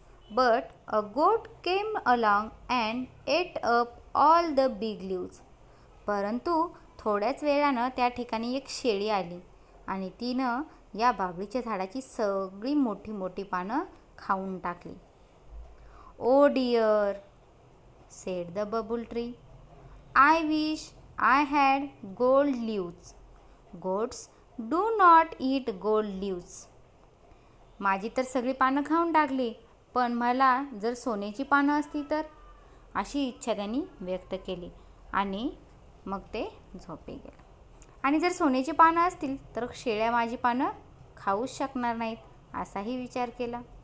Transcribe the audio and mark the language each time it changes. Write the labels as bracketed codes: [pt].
[en] But a goat came along and ate up all the big leaves. [mr] परंतु थोड्याच वेळानं त्या ठिकाणी एक शेळी आली आणि तिनं या बाबळीच्या झाडाची सगळी मोठी मोठी पानं खाऊन टाकली. [en] Oh dear, said the babul tree. I wish I had gold leaves. Goats do not eat gold leaves. [mr] माझी तर सगळी पानं खाऊन टाकली, पण मला जर सोन्याची पानं असती तर, अशी इच्छा त्यांनी व्यक्त केली आणि मग ते झोपे गेले. आणि जर सोन्याची पानं असतील तर शेळ्या माझी पानं खाऊच शकणार नाहीत, असाही विचार केला.